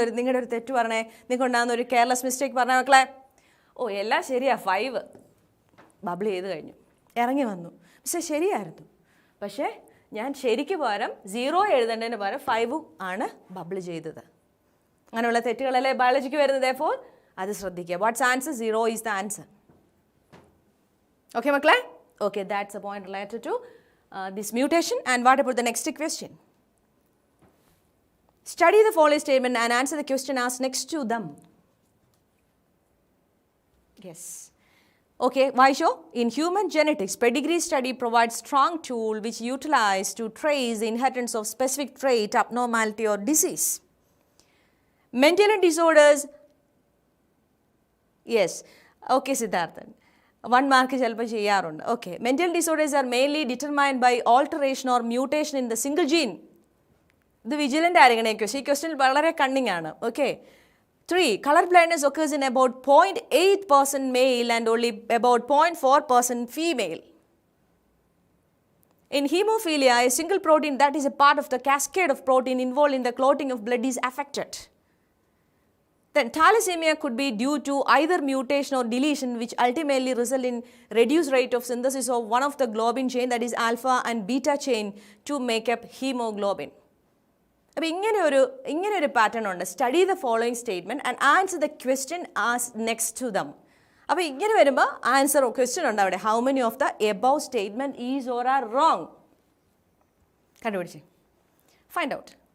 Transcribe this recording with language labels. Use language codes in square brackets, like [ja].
[ml] നിങ്ങളുടെ ഒരു തെറ്റ് പറഞ്ഞേ, നിങ്ങൾക്കുണ്ടാകുന്ന ഒരു കെയർലെസ് മിസ്റ്റേക്ക് പറഞ്ഞാൽ മക്കളെ, എല്ലാം ശരിയാ, 5 ബബിൾ ചെയ്ത് കഴിഞ്ഞു, ഇറങ്ങി വന്നു, പക്ഷേ ശരിയായിരുന്നു. പക്ഷേ ഞാൻ ശരിക്ക് പകരം 0 എഴുതേണ്ടതിന് പകരം 5 ആണ് ബബിൾ ചെയ്തത്. അങ്ങനെയുള്ള തെറ്റുകളല്ലേ ബയോളജിക്ക് വരുന്നത്. therefore അത് ശ്രദ്ധിക്കുക. [en] What's answer? 0 is the answer. Okay, Makla? Okay, that's a point related to this mutation. And what about the next question? Study the following statement and answer the question asked next to them. Yes. Okay, why show? In human genetics, pedigree study provides strong tool which utilize to trace the inheritance of specific trait, abnormality or disease. Mental disorders. Yes. Okay, Siddharthan. [ml] 1 mark ചിലപ്പോൾ ചെയ്യാറുണ്ട്. [en] Okay, mental disorders are mainly determined by alteration or mutation in the single gene. [ml] ഇത് vigilant ആയിരിക്കണം. ഈ question വളരെ cunning ആണ്. Okay. [en] 3, color blindness occurs in about 0.8% male and only about 0.4% female. In hemophilia, a single protein that is a part of the cascade of protein involved in the clotting of blood is affected. Then thalassemia could be due to either mutation or deletion, which ultimately result in reduced rate of synthesis of one of the globin chain, that is alpha and beta chain, to make up hemoglobin. [ml] അപ്പോൾ ഇങ്ങനെ ഒരു pattern ഉണ്ട്. [en] Study the following statement and answer the question as next to them. [ml] അപ്പോൾ ഇങ്ങനെ വരുമ്പോൾ answer question ഉണ്ട് അവിടെ. [en] How many of the above statement is or are wrong? [ml] കണ്ടുപിടിച്ച് [en] Find out.